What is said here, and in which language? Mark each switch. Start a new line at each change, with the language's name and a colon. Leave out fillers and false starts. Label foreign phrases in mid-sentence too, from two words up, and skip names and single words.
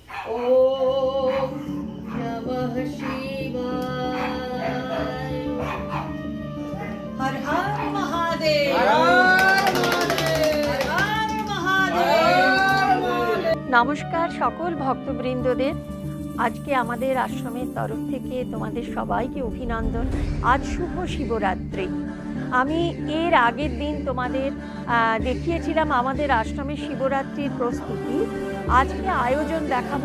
Sanskrit: ओम नमः शिवाय।
Hindi: हर हर महादेव। हर हर महादेव।
Bangla: নমস্কার সকল ভক্তবৃন্দদের। আজকে আমাদের আশ্রমের তরফ থেকে তোমাদের সবাইকে অভিনন্দন। আজ শুভ শিবরাত্রি। আমি এর আগের দিন তোমাদের দেখিয়েছিলাম আমাদের আশ্রমের শিবরাত্রির প্রস্তুতি। আজকে আয়োজন দেখাবো।